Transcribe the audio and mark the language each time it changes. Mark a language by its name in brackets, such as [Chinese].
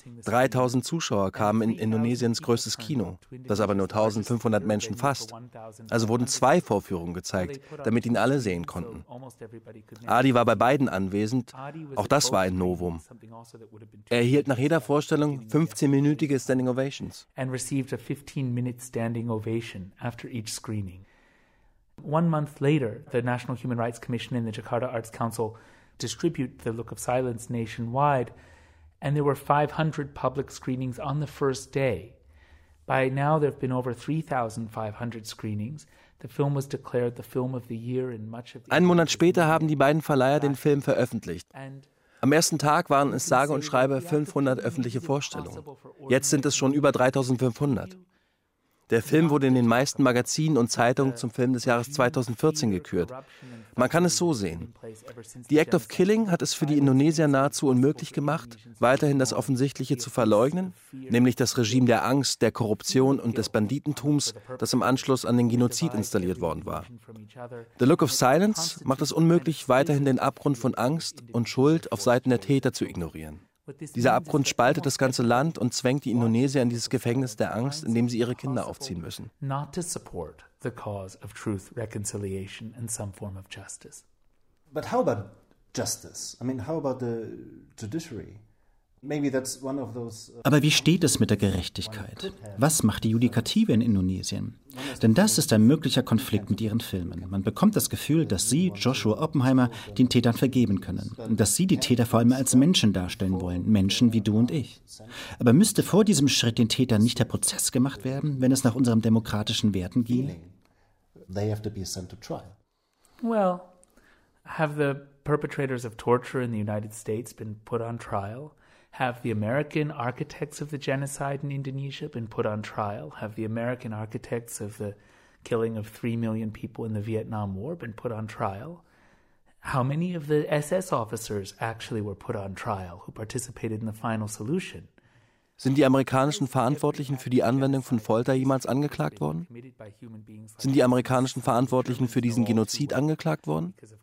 [German] 3000 Zuschauer kamen in Indonesiens größtes Kino, das aber nur 1500 Menschen fasst. Also wurden 2 Vorführungen gezeigt, damit ihn alle sehen konnten. Adi war bei beiden anwesend, auch das war ein Novum. Er erhielt nach jeder Vorstellung 15-minütige Standing Ovations. [English] And received a 15-minute standing ovation after each screening. 1 month later, the National Human Rights Commission and the Jakarta Arts Council distribute The Look of Silence nationwide, and there were 500 public screenings on the first day. By now, there have been over 3,500 screenings. The film was declared the film of the year in much of the... [German] 1 Monat später haben die beiden Verleiher den Film veröffentlicht. Am ersten Tag waren es sage und schreibe 500 öffentliche Vorstellungen. Jetzt sind es schon über 3500. Der Film wurde in den meisten Magazinen und Zeitungen zum Film des Jahres 2014 gekürt. Man kann es so sehen. The Act of Killing hat es für die Indonesier nahezu unmöglich gemacht, weiterhin das Offensichtliche zu verleugnen, nämlich das Regime der Angst, der Korruption und des Banditentums, das im Anschluss an den Genozid installiert worden war. The Look of Silence macht es unmöglich, weiterhin den Abgrund von Angst und Schuld auf Seiten der Täter zu ignorieren. Dieser Abgrund spaltet das ganze Land und zwängt die Indonesier in dieses Gefängnis der Angst, in dem sie ihre Kinder aufziehen müssen. [English] Not to support the cause of truth, reconciliation and some form of justice. But how about justice? I mean, how about the judiciary? Maybe that's one of those. [German] Aber wie steht es mit der Gerechtigkeit? Was macht die Judikative in Indonesien? Denn das ist ein möglicher Konflikt mit ihren Filmen. Man bekommt das Gefühl, dass sie, Joshua Oppenheimer, den Tätern vergeben können. Und dass sie die Täter vor allem als Menschen darstellen wollen. Menschen wie du und ich. Aber müsste vor diesem Schritt den Tätern nicht der Prozess gemacht werden, wenn es nach unseren demokratischen Werten ginge? [English] They have to be sent to trial. Well, have the perpetrators of torture in the United States been put on trial? Have the American architects of the genocide in Indonesia been put on trial? Have the American architects of the killing of 3 million people in the Vietnam War been put on trial? How many of the SS officers actually were put on trial who participated in the final solution? [German] Sind die amerikanischen Verantwortlichen für die Anwendung von Folter jemals angeklagt worden? Sind die amerikanischen Verantwortlichen für diesen Genozid angeklagt worden?